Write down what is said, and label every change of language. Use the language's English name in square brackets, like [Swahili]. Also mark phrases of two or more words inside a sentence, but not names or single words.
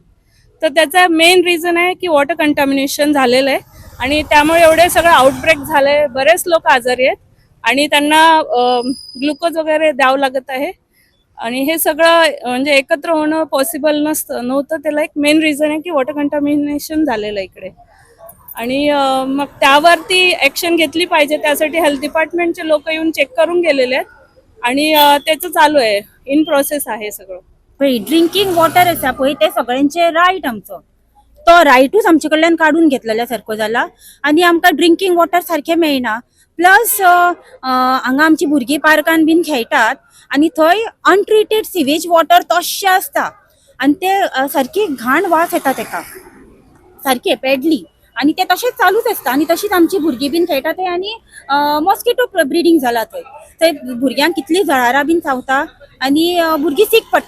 [Marathi] तर त्याचा [English] main reason [Marathi] आहे की [English] water contamination [Marathi] झालेलं आहे आणि त्यामुळे एवढे सगळं आउटब्रेक झाले, बरेच लोक आजारी आहेत आणि त्यांना ग्लुकोज वगैरे द्यावं लागत आहे आणि हे सगळं म्हणजे एकत्र होणं पॉसिबल नव्हतं। त्याला एक [English] main reason [Marathi] आहे की [English] water contamination [Marathi] झालेलं आहे इकडे आणि मग त्यावरती ॲक्शन घेतली पाहिजे। त्यासाठी [English] health department-चे [Marathi] लोक येऊन चेक करून गेलेले आहेत आणि त्याचं चालू आहे, [English] in process [Marathi] आहे सगळं। [English] drinking water [Konkani] आसा पळय ते सगळ्यांचे रायट आमचो, तो रायटूच आमचे कडल्यान काढून घेतलेल्या सारको जाला आनी आमकां [English] drinking water [Konkani] सारकें मेळना। प्लस हांगा आमची भुरगीं पार्कान बीन खेळटात आनी थंय [English] untreated sewage water [Konkani] तश्शें आसता आनी ते सारकी घाण वास येता तेका सारके पॅडली आनी ते तशेंच चालूच आसता आनी तशीच आमची भुरगीं बीन खेळटा थंय आनी [English] mosquito breeding [Konkani] जाला थंय भुरग्यांक कितली जळारां बीन चावता आनी भुरगीं सीक पडटा।